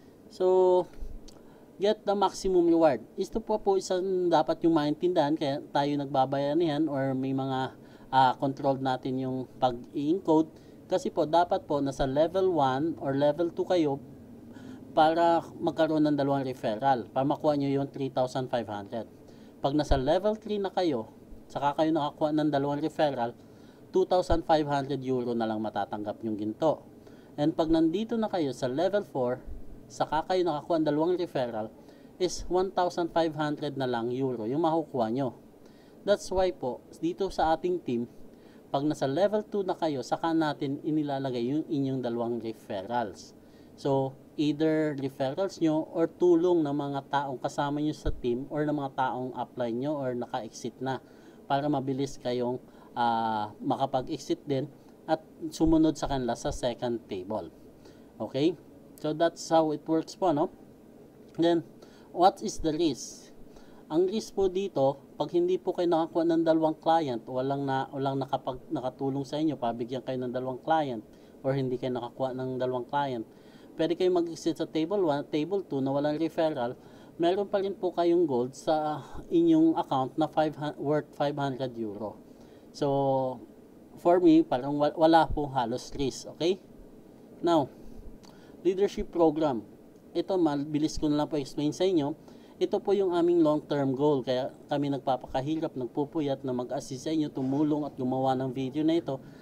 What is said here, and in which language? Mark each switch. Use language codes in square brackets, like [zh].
[en] So, get the maximum reward. [tl] Ito po isang dapat yung maintindihan, kaya tayo nagbabayanihan or may mga control natin yung pag-i-encode. Kasi po, dapat po nasa level 1 or level 2 kayo para magkaroon ng 2 referral. Para makuha nyo yung 3,500. Pag nasa level 3 na kayo, saka kayo nakakuha ng 2 referral, 2,500 euro na lang matatanggap yung ginto. And pag nandito na kayo sa level 4, saka kayo nakakuha ng 2 referral, is 1,500 na lang euro yung makukuha nyo. [en] That's why [tl] po, dito sa ating team, pag nasa level 2 na kayo, saka natin inilalagay yung inyong 2 referrals. So, either referrals nyo or tulong ng mga taong kasama nyo sa team or ng mga taong apply nyo or naka-exit na para mabilis kayong makapag-exit din at sumunod sa kanila sa second table. [en] Okay? So, that's how it works po, no? Then, what is the risk? [tl] Ang risk po dito, pag hindi po kayo nakakuha ng 2 client, walang nakatulong sa inyo, pabigyan kayo ng 2 client, or hindi kayo nakakuha ng 2 client, pwede kayo mag-exit sa table 1, table 2 na walang referral, meron pa rin po kayong gold sa inyong account na worth 500 euro. [en] So, for me, [tl] parang wala po halos risk, okay? Now, leadership program. Ito, mabilis ko na lang po explain sa inyo. Ito po yung aming long-term goal. Kaya kami nagpapakahirap, nagpupuyat na mag-assist sa inyo, tumulong at gumawa ng video na ito.